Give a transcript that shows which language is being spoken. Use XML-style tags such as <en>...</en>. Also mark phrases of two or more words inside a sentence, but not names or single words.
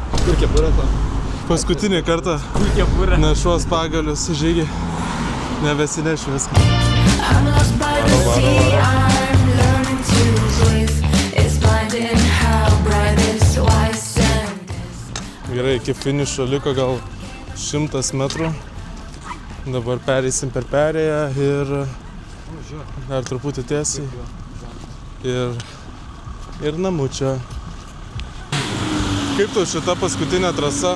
<lt>Kur kepurė to? Paskutinį kartą nešuos pagalius žygį. Nebesinešiu viską.</lt> <en>I'm lost by the sea, I'm learning to breathe. It's blinding how bright this white sand is.</en> <lt>Gerai, iki finišo liko gal 100 metrų. Dabar pereisim per perėją ir dar truputį tiesiai. Ir namučia. Kaip tu šita paskutinė trasa?</lt>